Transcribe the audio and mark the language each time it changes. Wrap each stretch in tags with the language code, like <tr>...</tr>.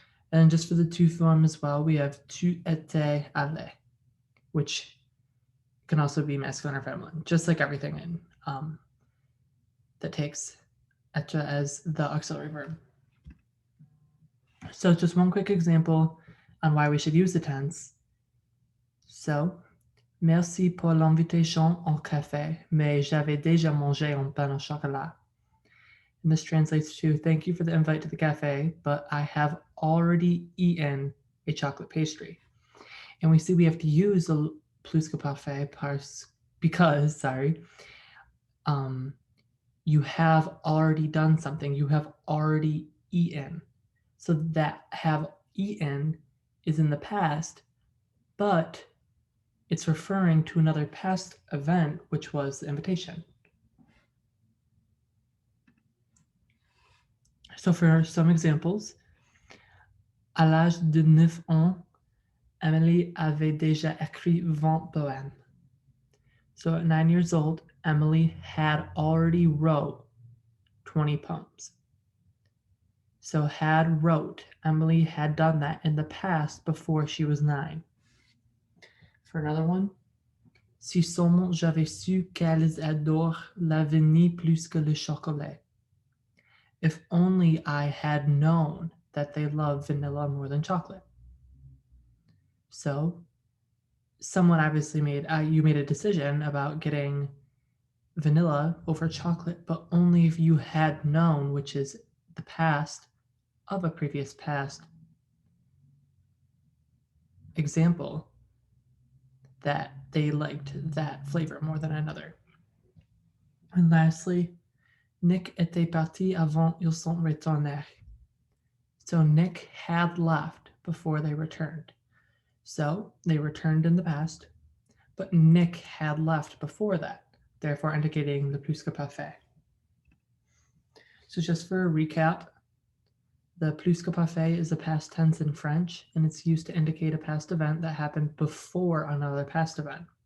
<en>And just for the tu form as well, we have</en> <fr>tu étais allé,</fr> <en>which can also be masculine or feminine, just like everything in that takes être as the auxiliary verb. So just one quick example on why we should use the tense.</en> <fr>So, merci pour l'invitation au café, mais j'avais déjà mangé un pain au chocolat.</fr> <en>And this translates to thank you for the invite to the cafe, but I have already eaten a chocolate pastry. And we see we have to use the plus que parfait because, you have already done something. You have already eaten. So that have eaten is in the past, but it's referring to another past event, which was the invitation. So for some examples,</en> <fr>à l'âge de 9 ans, Emily avait déjà écrit 20 poèmes.</fr> <en>So at 9 years old, Emily had already wrote 20 poems. So had wrote, Emily had done that in the past before she was 9. For another one,</en> <fr>si seulement j'avais su qu'elles adorent la vanille plus que le chocolat.</fr> <en>If only I had known that they love vanilla more than chocolate. So, someone obviously you made a decision about getting vanilla over chocolate, but only if you had known, which is the past of a previous past example, that they liked that flavor more than another. And lastly,</en> <fr>Nick était parti avant ils sont retournés.</fr> <en>So Nick had left before they returned. So they returned in the past, but Nick had left before that, therefore indicating the plus que parfait. So just for a recap, The plus que parfait is a past tense in French, and it's used to indicate a past event that happened before another past event.</en>